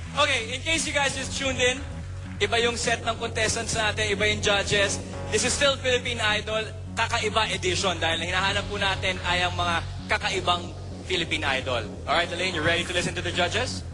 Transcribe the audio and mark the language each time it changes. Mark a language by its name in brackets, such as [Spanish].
[English] Okay, in case you guys just tuned in, [Filipino] iba yung set ng contestants natin, iba yung judges. [English] This is still Philippine Idol, [Filipino] kakaiba edition dahil ang hinahanap po natin ay ang mga kakaibang Philippine Idol. [English] Alright, Lalaine, you ready to listen to the judges?